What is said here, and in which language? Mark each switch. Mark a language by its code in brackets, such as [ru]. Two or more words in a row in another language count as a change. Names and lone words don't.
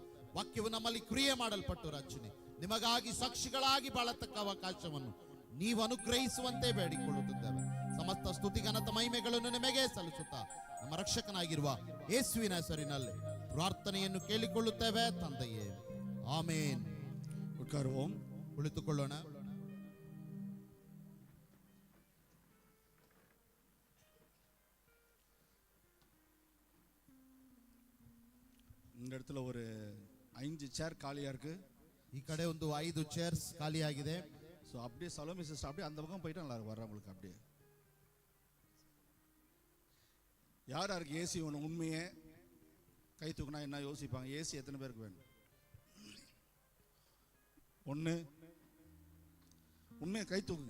[kn] ವಾಕ್ಯವು ನಮ್ಮಲ್ಲಿ ಕ್ರಿಯೆ ಮಾಡಲ್ಪಟ್ಟು ರಚನೆ ನಿಮಗಾಗಿ ಸಾಕ್ಷಿಗಳಾಗಿ ಬಾಳತಕ್ಕ ಅವಕಾಶವನ್ನು ನೀವು ಅನುಗ್ರಹಿಸುವಂತೆ ಬೇಡಿಕೊಳ್ಳುತ್ತಿದ್ದೇವೆ. ಸಮಸ್ತ ಸ್ತುತಿ ಘನತ ಮಹಿಮೆಗಳನ್ನು ನಿಮಗೆ ಸಲ್ಲಿಸುತ್ತಾ ನಮ್ಮ ರಕ್ಷಕನಾಗಿರುವ ಯೇಸುವಿನ ಹೆಸರಿನಲ್ಲಿ ಪ್ರಾರ್ಥನೆಯನ್ನು ಕೇಳಿಕೊಳ್ಳುತ್ತೇವೆ ತಂದೆಯೇ, ಆಮೇನ್. [ta] உட்காருவோம். [kn] ಕುಳಿತುಕೊಳ್ಳೋಣ. [ta] இந்த இடத்துல ஒரு 5 சேர் காலியா இருக்கு. [kn] ಈ ಕಡೆ ಒಂದು 5 ಚೇರ್ಸ್ ಖಾಲಿಯಾಗಿದೆ. [ta] ஸோ அப்படியே சலோமி சிஸ்டர் அப்படியே அந்த பக்கம் போயிட்டா நல்லா இருக்கும் வர்றவங்களுக்கு. அப்படியே யார் யாருக்கு ஏசி ஒன்று உண்மையே கை தூக்குனா என்ன யோசிப்பாங்க? ஏசி எத்தனை பேருக்கு வேணும்? ஒன்று உண்மையை கை தூக்குங்க.